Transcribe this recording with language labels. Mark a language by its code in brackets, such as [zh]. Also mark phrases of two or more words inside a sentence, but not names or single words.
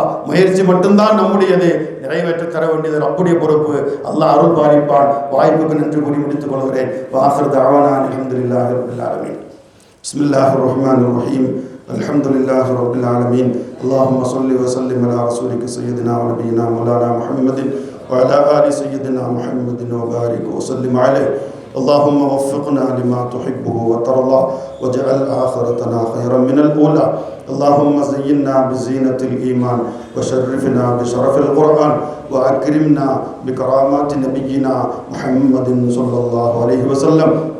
[ta] முயற்சி மட்டும்தான் நம்முடையது, நிறைவேற்ற தர வேண்டியது ரப்புடைய பொறுப்பு. அல்லாஹ் அருள் பாலிப்பான். வாய்ப்புக்கு நன்றி கூறி முடித்துக் கொள்கிறேன். [ar] وآخر دعوانا الحمد لله رب العالمين. بسم الله الرحمن الرحيم. الحمد لله رب العالمين. اللهم صل و سلم على رسولك سيدنا و نبينا مولانا محمد وعلى آل سيدنا محمد وبارك وسلم عليه. اللهم وفقنا لما تحبه وترضى واجعل آخرتنا خيرا من الأولى. اللهم زينا بزينة الإيمان وشرفنا بشرف القرآن وأكرمنا بكرامات نبينا محمد صلى الله عليه وسلم.